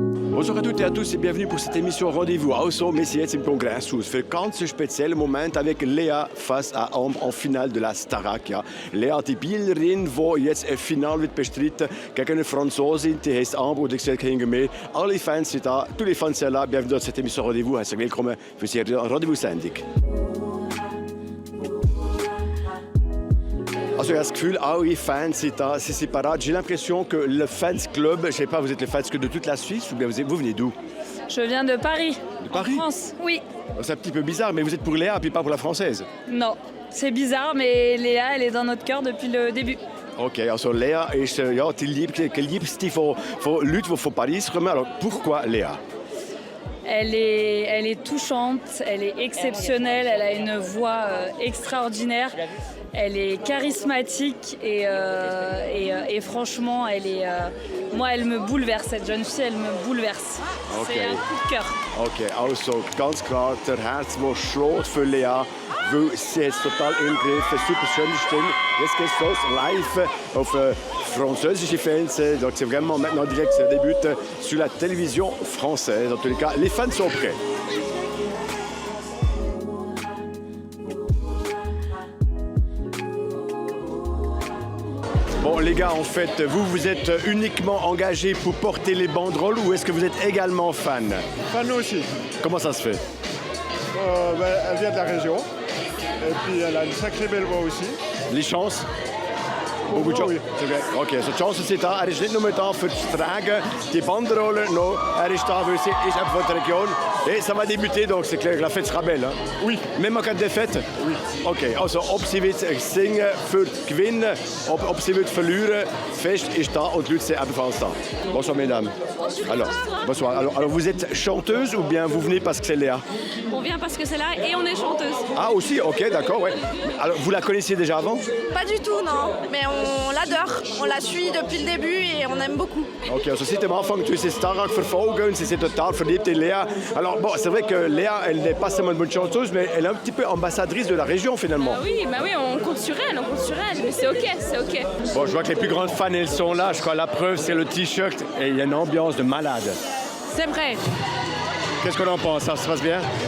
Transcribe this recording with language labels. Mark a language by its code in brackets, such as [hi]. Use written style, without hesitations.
[fr] Bonjour à toutes et à tous et bienvenue pour cette émission Rendez-vous Außer, mais c'est [de] jetzt im Kongresshaus für ganz speziellen Moment [fr] avec Lea face à Ambre en finale de la Starac. [de] Ja. Lea, die Bielerin, die jetzt ein Finale wird bestreiten gegen eine Franzosin, die heißt Ambre und ich sehe hinten mehr. Alle Fans sind da, [fr] tous les fans sont là. Bienvenue dans cette émission Rendez-vous. [de] Herzlich willkommen für diese Rendezvous-Sendung. Also, ich habe das Gefühl, alle Fans sind da, [fr] c'est séparat. J'ai l'impression que le fans club, je ne sais pas, vous êtes le fans que de toute la Suisse ou bien vous venez d'où? Je viens de Paris. De Paris? En France, oui. C'est un petit peu bizarre, mais vous êtes pour Léa et pas pour la française. Non, c'est bizarre, mais Léa, elle est dans notre cœur depuis le début. [de] Ok, also Lea ist ja, die Liebste von Leuten, die von Paris kommen. [fr] Alors, pourquoi Léa? Elle est touchante, elle est exceptionnelle, elle a une voix extraordinaire. Elle est charismatique et franchement, moi, elle me bouleverse. Cette jeune fille, elle me bouleverse. Okay. C'est un coup de cœur. Ok, [de] also ganz klar, der Herz, das schlägt für Lea, weil sie hat es total im Griff, eine super schöne Stimme. Jetzt geht es los, live auf französische Fernsehen. [fr] Donc c'est vraiment maintenant direct, ça débute sur la télévision française. En tous les cas, les fans sont prêts. Bon les gars, en fait, vous êtes uniquement engagés pour porter les banderoles ou est-ce que vous êtes également fan? Fan aussi. Comment ça se fait? Elle vient de la région et puis elle a une sacrée belle voix aussi. Les chances? Beaucoup de chance. Oui. [de] Ok, so die Chance sind da. Er ist nicht nur da für das Tragen, die Banderole, non. Er ist da, weil er ist einfach von der Region. [fr] Et ça va débuter, donc c'est clair que la fête sera belle. Hein? Oui. Même en cas de défaite? Oui. [de] Ok, also ob sie wird singen für gewinnen, ob sie wird verlieren, Fest ist da und die Leute sind ebenfalls da. [fr] Bonsoir mesdames. Alors, bonsoir. Alors vous êtes chanteuse ou bien vous venez parce que c'est Léa? On vient parce que c'est là et on est chanteuse. Ah aussi, ok, d'accord, ouais. Alors vous la connaissiez déjà avant? Pas du tout, non. Mais on l'adore. On la suit depuis le début et on aime beaucoup. [de] Ok, also seit dem Anfang tun sie Starac verfolgen, sie sind total verliebt in Léa. [fr] Alors bon, c'est vrai que Léa, elle n'est pas seulement une bonne chanteuse, mais elle est un petit peu ambassadrice de la région finalement. Oui, on compte sur elle, mais c'est ok. Bon, je vois que les plus grandes fans, elles sont là. Je crois la preuve, c'est le t-shirt et il y a une ambiance de malade. C'est vrai. Qu'est-ce qu'on en pense? Ça se passe bien?